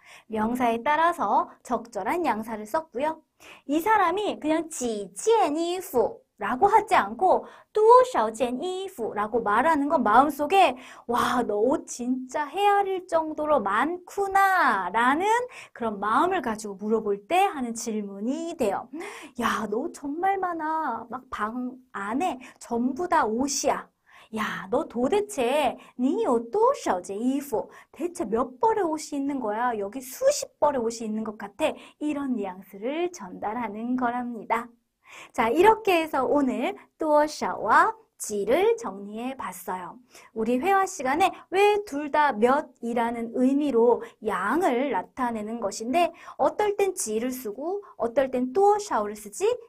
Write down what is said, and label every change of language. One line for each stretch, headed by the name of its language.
Korean: 명사에 따라서 적절한 양사를 썼고요. 이 사람이 그냥
Chinese: 几件衣服
Korean: 라고 하지 않고
Chinese: 多少件衣服
Korean: 라고 말하는 건 마음속에 와, 너 옷 진짜 헤아릴 정도로 많구나 라는 그런 마음을 가지고 물어볼 때 하는 질문이 돼요. 야, 너 옷 정말 많아. 막 방 안에 전부 다 옷이야. 야, 너 도대체
Chinese: 你有多少件衣服?
Korean: 대체 몇 벌의 옷이 있는 거야? 여기 수십 벌의 옷이 있는 것 같아. 이런 뉘앙스를 전달하는 거랍니다. 자, 이렇게 해서 오늘 多少와 지를 정리해 봤어요. 우리 회화 시간에 왜 둘 다 몇이라는 의미로 양을 나타내는 것인데 어떨 땐 지를 쓰고 어떨 땐 多少를 쓰지?